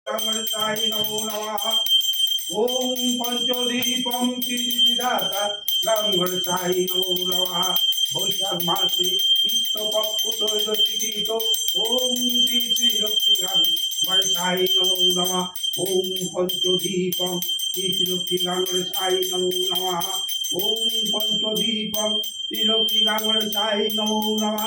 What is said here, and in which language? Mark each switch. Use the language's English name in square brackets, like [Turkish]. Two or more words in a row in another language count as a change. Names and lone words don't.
[Sanskrit] गणेशाय नमो नमः। ओम पंचदीपम विधाता गणेशाय नमो नमः। [Assamese] বৈশাখ মাসে কৃষ্ণপক্ষ ত্রয়োদশীত [Sanskrit] ओम श्री लक्ष्मी गणेशाय नमो नमः। ओम पंचदीपम श्री लक्ष्मी गणेशाय नमो नमः। ओम पंचदीपम श्री लक्ष्मी गणेशाय नमो नमः।